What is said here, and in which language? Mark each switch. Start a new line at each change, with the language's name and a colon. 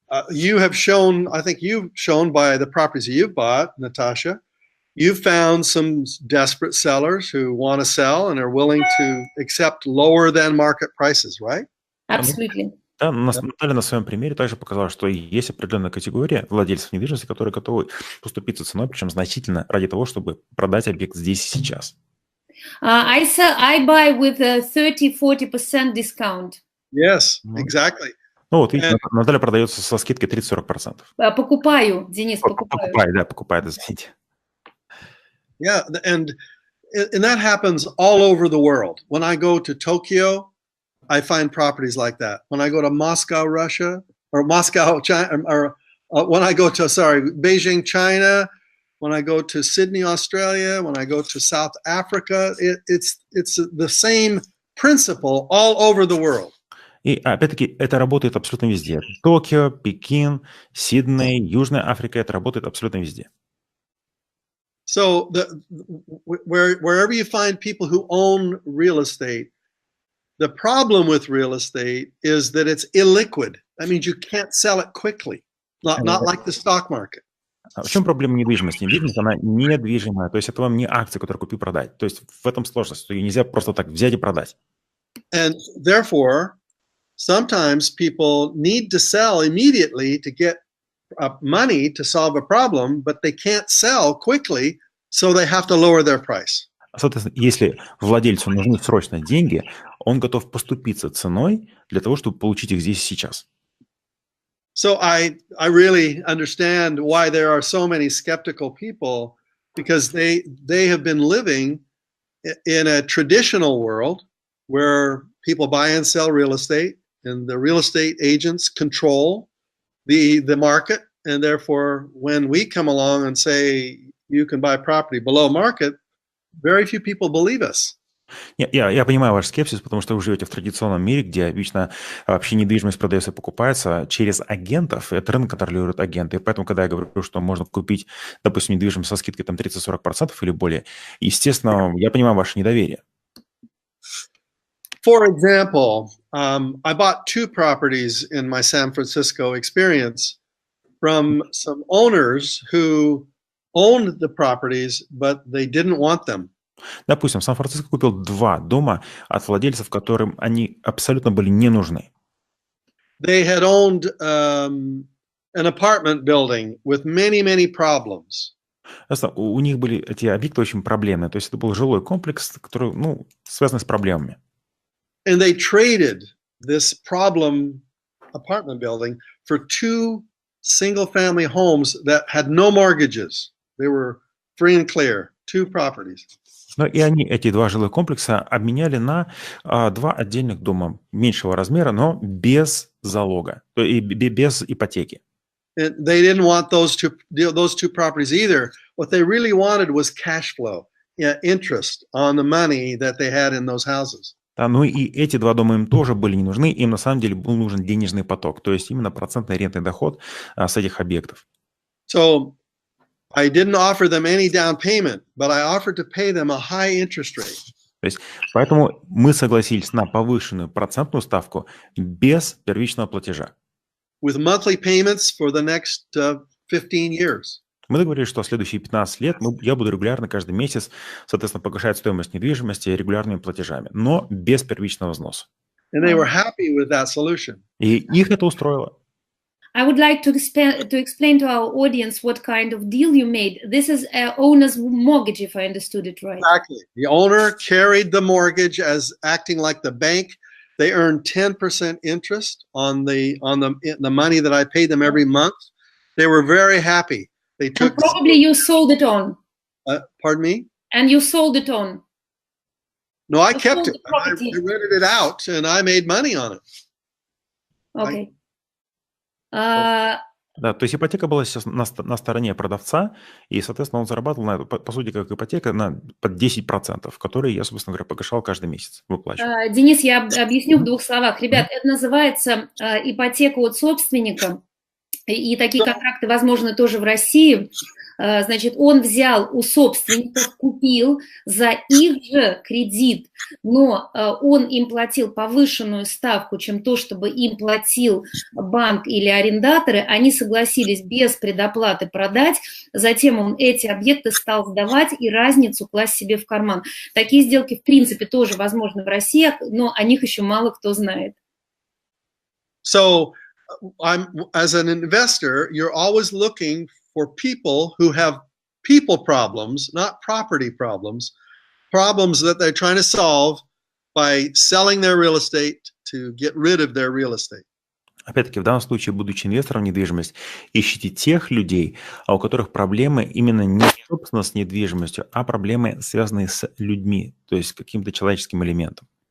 English: You have shown, I think you've shown by the properties you've bought, Natasha, you've found some desperate sellers who want to sell and are willing to accept lower than market prices, right? Absolutely.
Russian: Да, Наталья на своем примере также показала, что есть определенная категория владельцев недвижимости, которые готовы поступиться ценой, причем значительно, ради того, чтобы продать объект здесь и сейчас.
English: I buy with a 30-40% discount. Yes, exactly.
Russian: Ну вот, видите, Наталья продается со скидкой 30-40%. Покупаю, Денис, покупаю. Покупает, извините.
English: Yeah, and that happens all over the world. When I go to Tokyo, I find properties like that. When I go to Moscow, Russia, or Moscow, China, or when I go to, Beijing, China, when I go to Sydney, Australia, when I go to South Africa, it's the same principle all over the world.
Russian: И опять-таки это работает абсолютно везде. Токио, Пекин, Сидней, Южная Африка, это работает абсолютно везде.
English: So wherever you find people who own real estate, the problem with real estate is that it's illiquid. That means you can't sell it quickly, not like the stock market.
Russian: В чем проблема недвижимости? Недвижимость, она недвижимая, то есть это вам не акция, которую купи-продать. То есть в этом сложность, что ее нельзя просто так взять и продать.
English: And therefore, sometimes people need to sell immediately to get money to solve a problem, but they can't sell quickly, so they have to lower their price.
Russian: Соответственно, если владельцу нужны срочно деньги, он готов поступиться ценой для того, чтобы получить их здесь и сейчас.
English: So I really understand why there are so many skeptical people, because they have been living in a traditional world where people buy and sell real estate, and the real estate agents control the market, and therefore when we come along and say you can buy property below market, very few people believe us.
Russian: Я понимаю ваш скепсис, потому что вы живете в традиционном мире, где обычно вообще недвижимость продается и покупается через агентов. Это рынок контролируют агенты. И поэтому, когда я говорю, что можно купить, допустим, недвижимость со скидкой там 30-40% или более, естественно, я понимаю ваше недоверие.
English: For example, I bought 2 properties in my San Francisco experience from some owners who owned the properties, but they didn't want them.
Russian: Допустим, в Сан-Франциско купил 2 дома от владельцев, которым они абсолютно были не нужны.
English: They had owned an apartment building with many, many problems.
Russian: У них были эти объекты очень проблемные. То есть это был жилой комплекс, который, связан с проблемами.
English: And they traded this problem apartment building for 2 single-family homes that had no mortgages. They were free and clear, 2 properties.
Russian: И они эти 2 жилых комплекса обменяли на 2 отдельных дома меньшего размера, но без залога, и без ипотеки.
English: And they didn't want those two properties either. What they really wanted was cash flow, interest on the money that they had in those houses.
Russian: Да, и эти 2 дома им тоже были не нужны, им на самом деле был нужен денежный поток, то есть именно процентный рентный доход с этих объектов.
English: So I didn't offer them any down payment, but I offered to pay them a high interest rate.
Russian: То есть, поэтому мы согласились на повышенную процентную ставку без первичного платежа.
English: With monthly payments for the next 15 years.
Russian: Мы договорились, что следующие 15 лет я буду регулярно каждый месяц, соответственно, погашать стоимость недвижимости регулярными платежами, но без первичного взноса.
English: And they were happy with that solution.
Russian: И их это устроило.
English: I would like to explain to our audience what kind of deal you made. This is an owner's mortgage, if I understood it right. Exactly. The owner carried the mortgage as acting like the bank. They earned 10% interest on the money that I paid them every month. They were very happy. They took. And probably you sold it on. Pardon me? And you sold it on. No, I kept it. I rented it out, and I made money on it. Okay.
Russian: Да, то есть ипотека была сейчас на стороне продавца, и, соответственно, он зарабатывал на это, по сути, как ипотека, под 10%, которые я, собственно говоря, погашал каждый месяц, выплачивал. Денис, я объясню в 2 словах. Ребят, это называется ипотека от собственника, и такие контракты возможны тоже в России. Значит, он взял у собственников, купил за их же кредит, но он им платил повышенную ставку, чем то, чтобы им платил банк или арендаторы. Они согласились без предоплаты продать, затем он эти объекты стал сдавать и разницу класть себе в карман. Такие сделки, в принципе, тоже возможны в России, но о них еще мало кто знает.
English: So, as an investor, you're always looking for people who have people problems, not property problems that they're trying to solve by selling their real estate to get rid of their real estate.
Russian: Опять-таки, в данном случае, будучи инвестором в недвижимость, ищите тех людей, у которых проблемы именно не собственно с недвижимостью, а проблемы, связанные с людьми, то есть каким-то человеческим элементом.